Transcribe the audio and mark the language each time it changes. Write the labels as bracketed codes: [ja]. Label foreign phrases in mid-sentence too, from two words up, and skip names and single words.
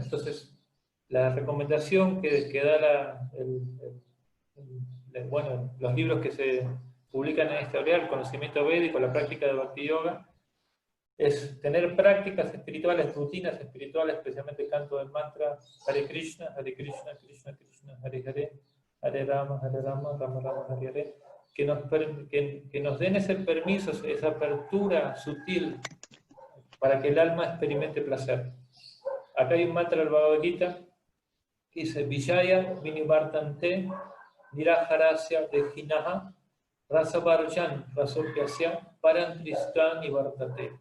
[es] Entonces, la recomendación que da bueno, los libros que se publican en esta área, el conocimiento védico, la práctica de Bhakti Yoga, es tener prácticas espirituales, rutinas espirituales, especialmente el canto del mantra Hare Krishna, [sa] कृष्ण कृष्ण हरे हरे हरे राम राम राम हरे हरे, [es] que nos den ese permiso, esa apertura sutil para que el alma experimente placer. Acá hay un mantra del Bhagavad Gita que dice: [sa] विषया विनिवर्तन्ते निराहारस्य देहिनः रसवर्जं रसोऽप्यस्य परं दृष्ट्वा निवर्तते.